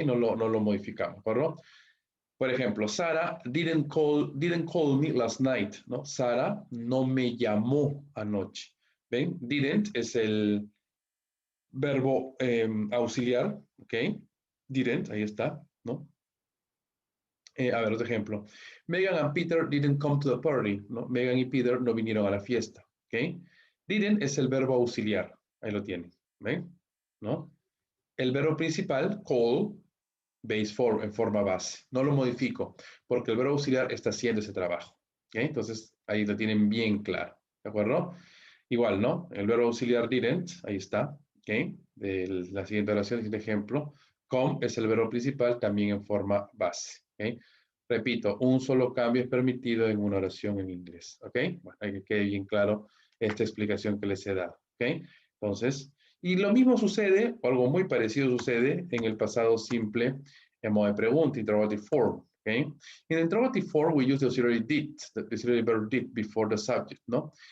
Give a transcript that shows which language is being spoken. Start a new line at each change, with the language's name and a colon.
Spanish: No lo modificamos, ¿verdad? Por ejemplo,
English: Sara didn't call me last night,
Spanish: ¿no? Sara no me llamó anoche. ¿Ven? Didn't es el verbo auxiliar, ¿ok? Didn't, ahí está, ¿no? A ver, otro ejemplo.
English: Megan and Peter didn't come to the party, ¿no?
Spanish: Megan y Peter no vinieron a la fiesta, ¿ok? Didn't es el verbo auxiliar, ahí lo tienen, ¿ven? ¿No? El verbo principal, call, base form, en forma base. No lo modifico, porque el verbo auxiliar está haciendo ese trabajo, ¿ok? Entonces, ahí lo tienen bien claro, ¿de acuerdo? Igual, ¿no? El verbo auxiliar didn't, ahí está, ¿ok? De la siguiente oración, el siguiente ejemplo. Come es el verbo principal, también en forma base, ¿ok? Repito, un solo cambio es permitido en una oración en inglés, ¿ok? Bueno, hay que quede bien claro esta explicación que les he dado, ¿ok? Entonces, y lo mismo sucede, o algo muy parecido sucede en el pasado simple en modo de pregunta,
English: interrogative form,
Spanish: ¿ok?
English: In the interrogative form, we use the auxiliary did, the auxiliary verb did before the subject, ¿no?